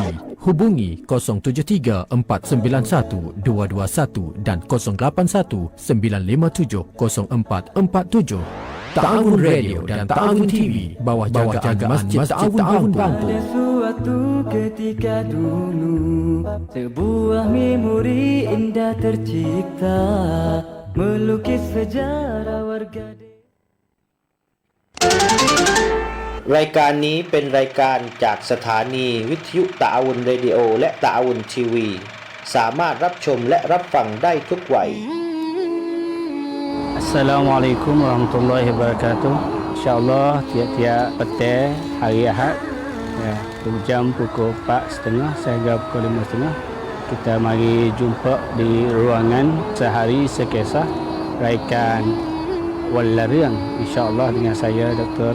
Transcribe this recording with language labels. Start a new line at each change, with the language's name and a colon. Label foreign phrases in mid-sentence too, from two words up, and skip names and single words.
Malay: Hubungi 073-491-221 dan 081-957-0447. Ta'awun Radio dan Ta'awun TV bawah jagaan Masjid Ta'awun Bangkok. Suatu ketika dulu sebuah memori indah tercipta melukis sejarah warga.
Thai: รายการนี้เป็นรายการจากสถานีวิทยุตะอาวุนเรดิโอและตะอาวุนทีวีสามารถรับชมและรับฟังได้ทุกวัย
Arabic: السلام عليكم ورحمة الله وبركاته.
Malay: InsyaAllah tiap-tiap petang hari Ahad jam pukul 4.30 sehingga pukul 5.30 kita mari jumpa di ruangan Sehari Sekisah raikan Wallareang, insya-Allah dengan saya Dr.